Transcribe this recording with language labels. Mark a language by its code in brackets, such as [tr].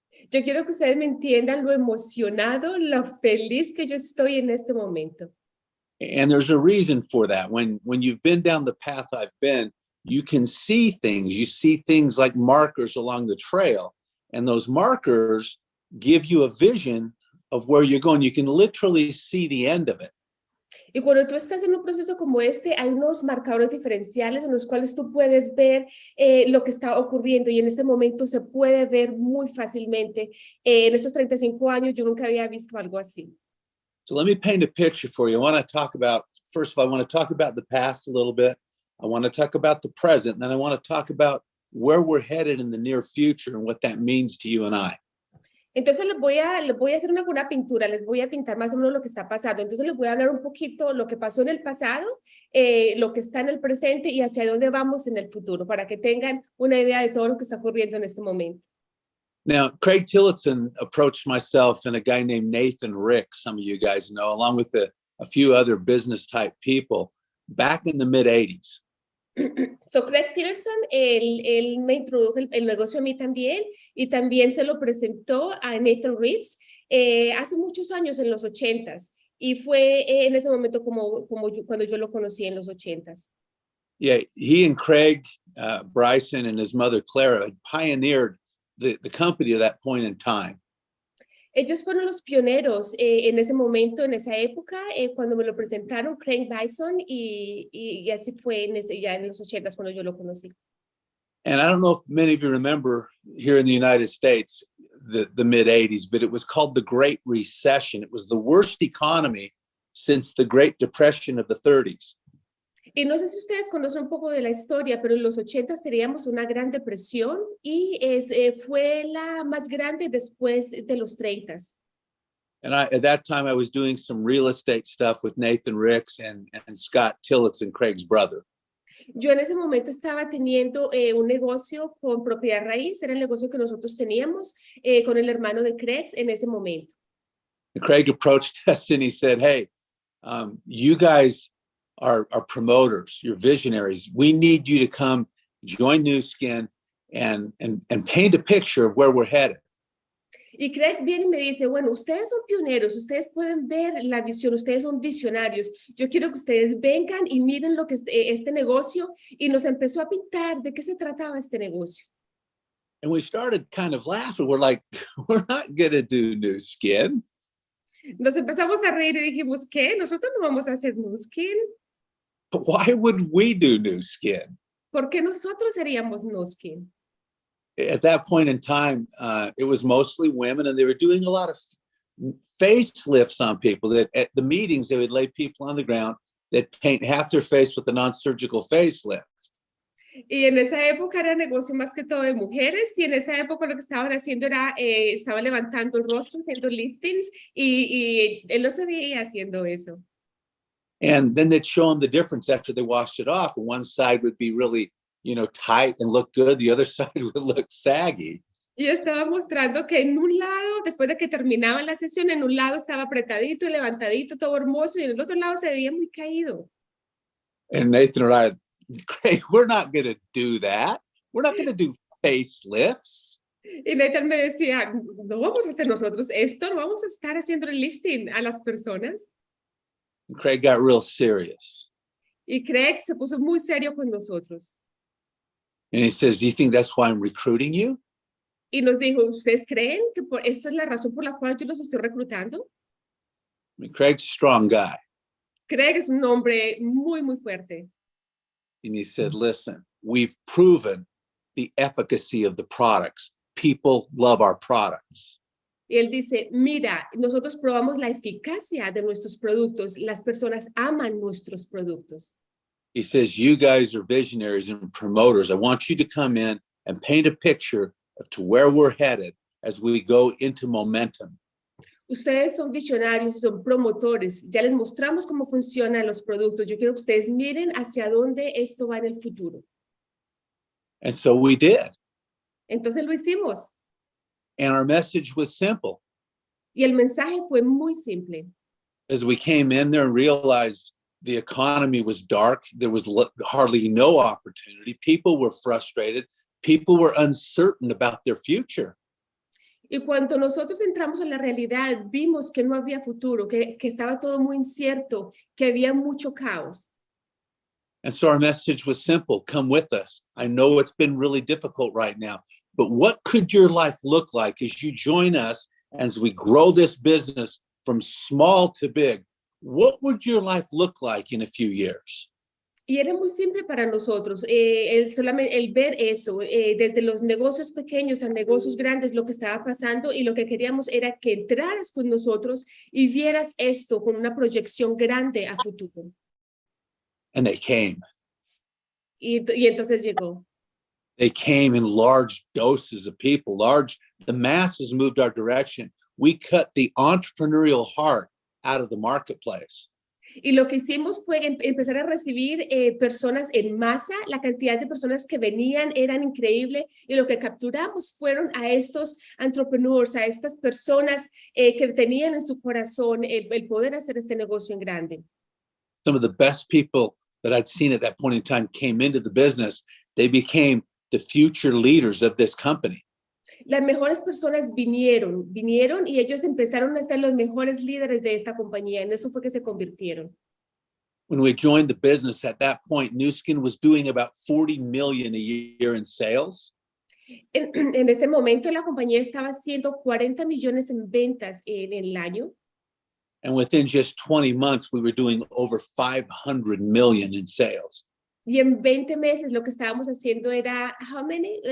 [es] Yo quiero que ustedes me entiendan lo emocionado, lo feliz que yo estoy en este momento. [en] And there's a reason for that. When you've been down the path I've been, you can see things. You see things like markers along the trail, and those markers give you a vision of where you're going. You can literally see the end of it. [es] Y cuando tú estás en un proceso como este, hay unos marcadores diferenciales en los cuales tú puedes ver lo que está ocurriendo, y en este momento se puede ver muy fácilmente. En estos 35 años yo nunca había visto algo así. [en] So let me paint a picture for you. I want to talk about, first of all, I want to talk about the past a little bit. I want to talk about the present, and then I want to talk about where we're headed in the near future and what that means to you and I. [es] Entonces les voy a hacer una pintura, les voy a pintar más o menos lo que está pasando. Entonces les voy a hablar un poquito lo que pasó en el pasado, lo que está en el presente y hacia dónde vamos en el futuro, para que tengan una idea de todo lo que está ocurriendo en este momento. [en] Now, Craig Tillotson approached myself and a guy named Nathan Rick, some of you guys know, along with a few other business type people back in the mid-'80s. So [es] Craig Tillotson, él me introdujo el negocio a mí también, y también se lo presentó a Nathan Reeves hace muchos años, en los 80s, y fue en ese momento cuando yo lo conocí en los 80s. [en] Yeah, he and Craig Bryson and his mother Clara had pioneered the company at that point in time. [es] Ellos fueron los pioneros en ese momento, en esa época, cuando me lo presentaron Craig Bryson, y así fue ya en los 80s cuando yo lo conocí. [en] And I don't know if many of you remember here in the United States, the mid-'80s, but it was called the Great Recession. It was the worst economy since the Great Depression of the 30s. [es] Y no sé si ustedes conocen un poco de la historia, pero en los 80s teníamos una gran depresión, y fue la más grande después de los 30s. [en] And at that time, I was doing some real estate stuff with Nathan Ricks and Scott Tillotson, Craig's brother. [es] Yo en ese momento estaba teniendo un negocio con propiedad raíz, era el negocio que nosotros teníamos con el hermano de Craig en ese momento. [en] And Craig approached us and he said, hey, you guys are promoters, you're visionaries. We need you to come join New Skin and paint a picture of where we're headed. [es] Y Craig viene y me dice, bueno, ustedes son pioneros, ustedes pueden ver la visión, ustedes son visionarios. Yo quiero que ustedes vengan y miren lo que es este negocio, y nos empezó a pintar de qué se trataba este negocio. [en] And we started kind of laughing. We're like, we're not going to do New Skin. [es] Nos empezamos a reír y dijimos, ¿qué? Nosotros no vamos a hacer New Skin. [en] Why would we do New Skin? [es] ¿Por qué nosotros haríamos New Skin? [en] At that point in time, it was mostly women, and they were doing a lot of facelifts on people. That at the meetings, they would lay people on the ground that paint half their face with a non-surgical facelift. [es] Y en esa época era negocio más que todo de mujeres, y en esa época lo que estaban haciendo era, estaban levantando el rostro, haciendo liftings, y él no se veía haciendo eso. [en] And then they'd show them the difference after they washed it off. And one side would be really, tight and look good. The other side would look saggy. [es] Y estaba mostrando que en un lado, después de que terminaba la sesión, en un lado estaba apretadito y levantadito, todo hermoso, y en el otro lado se veía muy caído. [en] And Nathan and I, Craig, we're not going to do that. We're not going to do facelifts. [es] Y Nathan me decía, no vamos a hacer nosotros esto, no vamos a estar haciendo el lifting a las personas. [en] And Craig got real serious. [es] Y Craig se puso muy serio con nosotros. [en] And he says, do you think that's why I'm recruiting you? [es] Y nos dijo, ¿ustedes creen que esta es la razón por la cual yo los estoy reclutando? [en] I mean, Craig's a strong guy. [es] Craig es un hombre muy, muy fuerte. [en] And he said, listen, we've proven the efficacy of the products. People love our products. [es] Y él dice, mira, nosotros probamos la eficacia de nuestros productos. Las personas aman nuestros productos. [en] He says, you guys are visionaries and promoters. I want you to come in and paint a picture of to where we're headed as we go into momentum. [es] Ustedes son visionarios y son promotores. Ya les mostramos cómo funcionan los productos. Yo quiero que ustedes miren hacia dónde esto va en el futuro. [en] And so we did. [es] Entonces lo hicimos. [en] And our message was simple. [es] Y el mensaje fue muy simple. [en] As we came in there and realized the economy was dark, there was hardly no opportunity. People were frustrated. People were uncertain about their future. [es] Y cuando nosotros entramos en la realidad, vimos que no había futuro, que estaba todo muy incierto, que había mucho caos. [en] And so our message was simple. Come with us. I know it's been really difficult right now, but what could your life look like as you join us as we grow this business from small to big? What would your life look like in a few years? [es] Y era muy simple para nosotros, el ver eso, desde los negocios pequeños a negocios grandes, lo que estaba pasando, y lo que queríamos era que entraras con nosotros y vieras esto con una proyección grande a futuro. [en] And they came. [es] Y entonces llegó. [en] They came in large doses of people. The masses moved our direction. We cut the entrepreneurial heart out of the marketplace. [es] Y lo que hicimos fue empezar a recibir personas en masa. La cantidad de personas que venían eran increíble, y lo que capturamos fueron a estos entrepreneurs, a estas personas que tenían en su corazón el poder hacer este negocio en grande. Some of the best people that I'd seen at that point in time came into the business. They became the future leaders of this company. Las mejores personas vinieron y ellos empezaron a ser los mejores líderes de esta compañía. En eso fue que se convirtieron. [en] When we joined the business at that point, New Skin was doing about 40 million a year in sales. [es] En ese momento la compañía estaba haciendo 40 millones en ventas en el año. [en] And within just 20 months, we were doing over 500 million in sales. [es] Y en 20 meses lo que estábamos haciendo era, [en] how many?